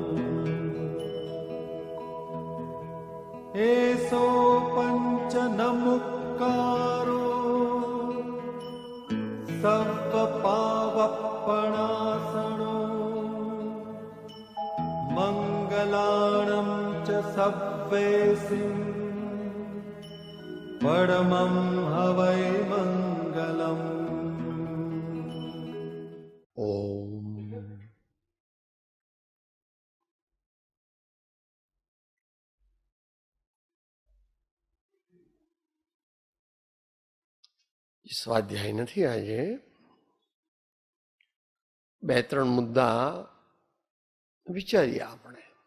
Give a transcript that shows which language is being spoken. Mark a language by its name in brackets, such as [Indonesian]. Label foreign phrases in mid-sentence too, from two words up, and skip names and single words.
[Prakrit languages] एसो पंच नमुक्कारो सर्वपावपणासनो मंगलाणं च सव्वेसिं परमं हवै मंगलम्। [Sanskrit] ओम। [Gujarati] સ્વાધ્યાય નથી આજે, બે ત્રણ મુદ્દા વિચારીએ આપણે.